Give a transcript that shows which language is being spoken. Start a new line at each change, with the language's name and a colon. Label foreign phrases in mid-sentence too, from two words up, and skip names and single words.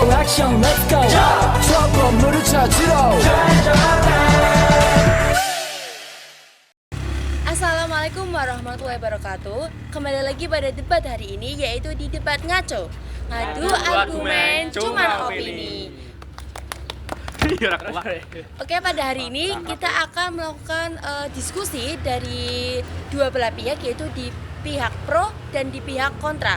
Korean: 액션
English: let's go
Korean: 저 건물을 찾으러
Arabic: السلام عليكم ورحمة الله وبركاته.
Indonesian: Kembali lagi pada debat hari ini, yaitu di debat ngaco. Ngadu argumen cuma opini. Oke, pada hari ini kita akan melakukan diskusi dari dua belah pihak, yaitu di pihak pro dan di pihak kontra.